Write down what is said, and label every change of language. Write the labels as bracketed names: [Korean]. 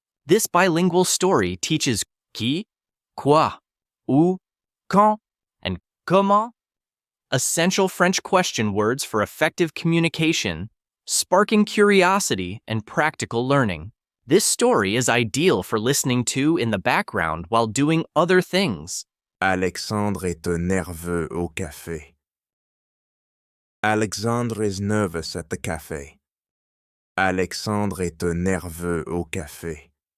[English] This bilingual story teaches qui, quoi, où, quand, and comment, essential French question words for effective communication, sparking curiosity and practical learning. This story is ideal for listening to in the background while doing other things. [French] Alexandre est nerveux au café. [English] Alexandre is nervous at the cafe. [French] Alexandre est nerveux au café.